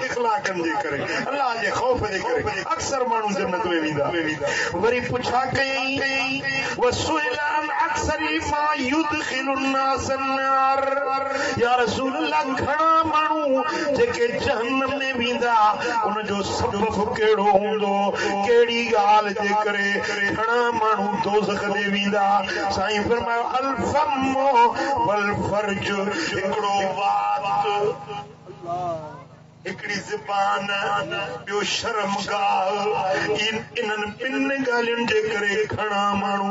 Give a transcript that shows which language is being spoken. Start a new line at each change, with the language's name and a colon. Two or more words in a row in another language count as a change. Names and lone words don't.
Sindhi: इख़लाक़नि जे करे अल्लाह जे ख़ौफ़ जे करे अक्सर माण्हू जन्नत में वेंदा वरी पुछा कयईं
Arabic: وسئل عن أكثر ما يدخل الناس النار يا رسول الله
Sindhi: घणा माण्हू जेके जहन्नम में वेंदा उनजो सबब कहिड़ो हूंदो कहिड़ी ॻाल्हि जे करे घणा माण्हू दोज़ख में वेंदा साईं फरमायो
Arabic: الفم وال
Sindhi: फर्ज हिकिड़ो वात हिकिड़ी ज़बान ॿियो शर्मगाह इन्हनि ॿिनि ॻाल्हियुनि जे करे घणा माण्हू